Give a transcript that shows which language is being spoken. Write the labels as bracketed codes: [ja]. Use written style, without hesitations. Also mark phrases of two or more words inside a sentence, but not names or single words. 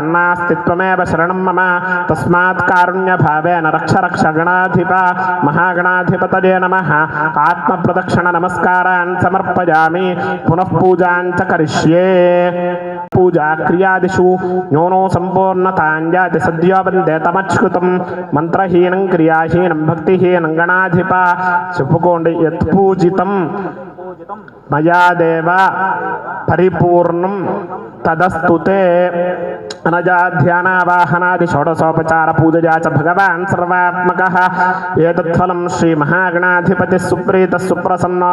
[sa] नास्ति त्वमेव शरणं मम तस्मात् कारुण्यभावेन रक्ष रक्ष गणाधिप महागणाधिपतये नमः आत्मप्रदक्षिणनमस्कारान् समर्पयामि पुनः पूजां च करिष्ये पूजा क्रियादिषु न्यूनो सम्पूर्णतां याति सद्यो वन्दे तमच्युतं मन्त्रहीनं क्रियाहीनं भक्तिहीनं गणाधिप చెప్పుకోండి యత్పూజితం మయా దేవ పరిపూర్ణం తదస్తుతే అనజాధ్యానావాహనాది షోడశోపచార పూజయా చ భగవాన్ సర్వాత్మకః ఏతత్ఫలం శ్రీ మహాగణాధిపతి సుప్రీత సుప్రసన్నో